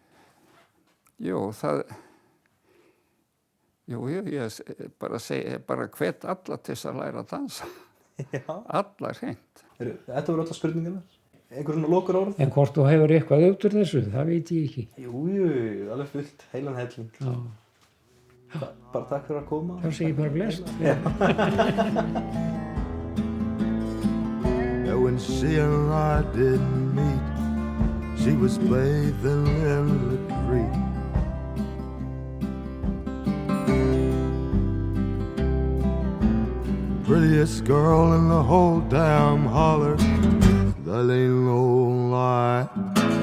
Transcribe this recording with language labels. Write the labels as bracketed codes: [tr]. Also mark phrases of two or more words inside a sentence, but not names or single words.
[is] Ég bara hvet alla til þess að læra að dansa. Já. Allar hreint. Þetta voru allar spurningarnar. Einhver svona lokar orð? En hvort þú hefur eitthvað út úr þessu, það veit ég ekki. Jú, alveg fullt, heilan helling. Já. Bara takk fyrir að koma. Það segi bara blest. [en] When she and I didn't meet, she was bathing in the creek. Prettiest girl in the whole damn holler, that ain't no lie.